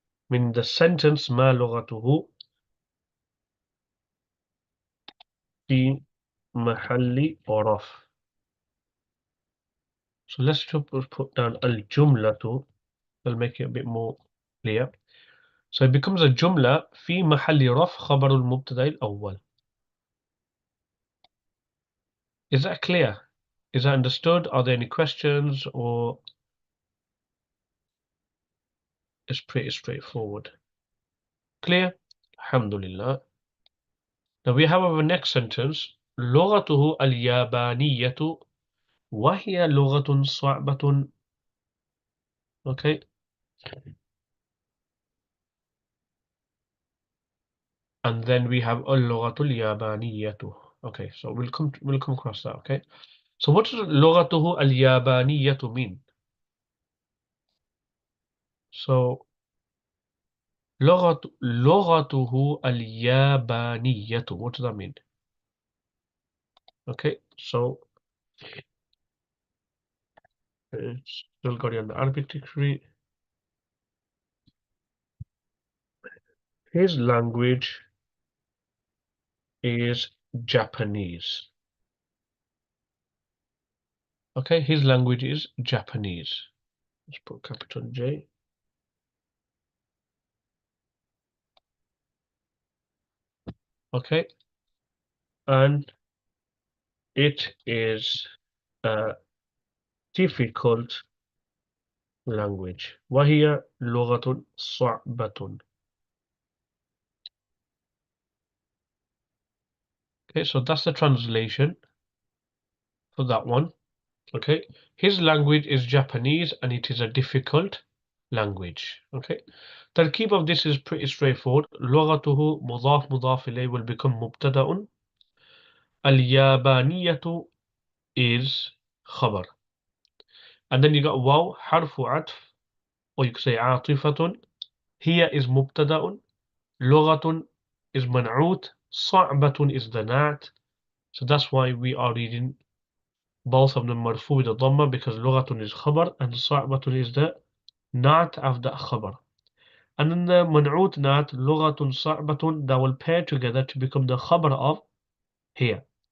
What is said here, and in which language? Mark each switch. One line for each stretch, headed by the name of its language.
English: Meaning the sentence
Arabic: ma lughatuhu fi mahalli raf.
English: So let's put down al-jumlatu. That'll make it a bit more clear. So it becomes a jumla
Arabic: في محل رفع خبر المبتدا الأول.
English: Is that clear? Is that understood? Are there any questions, or it's pretty straightforward? Clear? Alhamdulillah. Now we have our next sentence.
Arabic: لغته اليابانية وهي لغة صعبة.
English: Okay. And then we have
Arabic: اللغة اليابانية.
English: Okay, so we'll come across that, okay? So what does
Arabic: لغته اليابانية
English: mean?
Arabic: So لغته اليابانية.
English: What does that mean? Okay, so still got it on the Arabic dictionary. His language is Japanese. Okay, his language is Japanese. Let's put capital J. Okay, and it is a difficult language.
Arabic: وهي لغة صعبة.
English: Okay, so that's the translation for that one. Okay, his language is Japanese and it is a difficult language. Okay, تركيب of this is pretty straightforward.
Arabic: لغته مضاف إليه will become مبتدأ. اليابانية is خبر.
English: And then you got واو حرف عطف, or you could say عاطفة.
Arabic: هي is مبتدأ. لغة is منعوت.
English: صعبة is the نعت. So that's why we are reading both of them مرفوع with the dhamma, because لغة is خبر and صعبة is the نعت after خبر. And then the منعوت نعت
Arabic: لغة صعبة,
English: that will pair together to become the خبر of here.